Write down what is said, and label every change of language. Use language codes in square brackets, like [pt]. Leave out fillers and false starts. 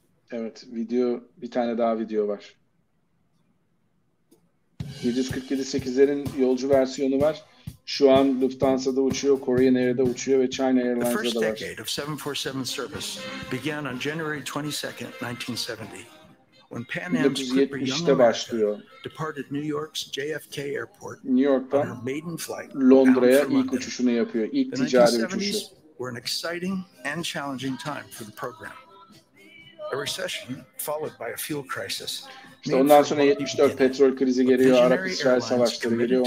[tr] Evet, bir tane daha video var. 747-8'lerin yolcu versiyonu var. Şu an Lufthansa'da uçuyor, Korean Air'da uçuyor ve China Airlines'da da var. [en] The first decade of 747 service began on January 22nd, 1970. When Pan Am's Clipper Young America departed New York's JFK Airport [tr] New York'tan [en] on her maiden flight [tr] Londra'ya ilk uçuşunu yapıyor. İlk ticari uçuşu. [en] Were an exciting and challenging time for the program. A recession followed by a fuel crisis. [tr] İşte ondan sonra 74 petrol krizi geliyor, Arap-İsrail savaşları geliyor.